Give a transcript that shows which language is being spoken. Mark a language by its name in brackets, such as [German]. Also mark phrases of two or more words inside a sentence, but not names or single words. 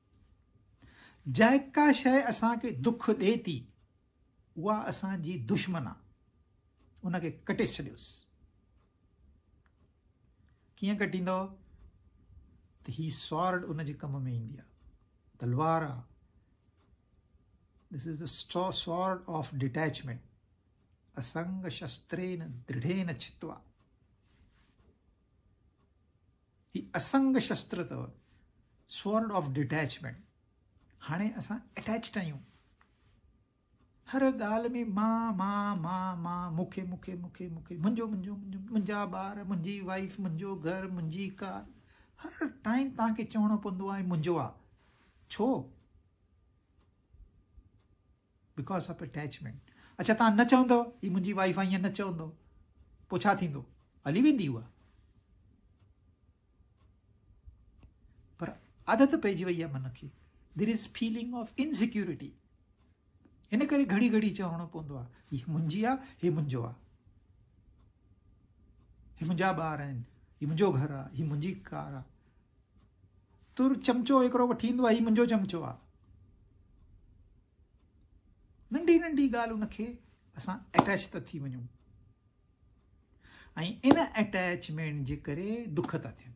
[Sindhi] जेका शइ असांखे दुख ॾिए थी, उहा असांजी दुश्मन आहे, उनखे कटे छॾियोसि। कीअं कटींदो? त ही स्वॉर्ड उन जे कम में ईंदी आहे, तलवार आहे। [English] This is the sword of detachment. [Sanskrit] असंग शस्त्रेन दृढ़ेन छित्वा। [Sindhi] ही [Sanskrit] असंग शस्त्र [Sindhi] अथव, [English] sword of detachment. [Sindhi] हाणे असां अटैच्ड आहियूं, हर ॻाल्हि में मां मां मां मां, मूंखे मूंखे मूंखे मूंखे, मुंहिंजो मुंहिंजो मुंहिंजो, मुंहिंजा ॿार, मुंहिंजी वाइफ, मुंहिंजो घर, मुंहिंजी कार, हर टाइम तव्हांखे चवणो पवंदो आहे मुंहिंजो आहे। छो? [English] Because of attachment. [Sindhi] अच्छा, तव्हां न चवंदव ही मुंहिंजी वाइफ आहे, ईअं न चवंदव, पोइ छा थींदो? हली वेंदी उहा। पर आदत पइजी वई आहे मन खे। [English] There is feeling of insecurity. [Sindhi] इन करे घड़ी घड़ी चवणो पवंदो आहे हीअ मुंहिंजी आहे, हीअ मुंहिंजो आहे, हीअ मुंहिंजा ॿार आहिनि, हीअ मुंहिंजो घरु आहे, हीअ मुंहिंजी कार आहे। तुर चमचो हिकिड़ो वठी ईंदो आहे, हीअ मुंहिंजो चमचो आहे। नंढी नंढी ॻाल्हि उनखे असां अटैच था थी वञूं, ऐं इन अटैचमेंट जे करे दुख था थियनि।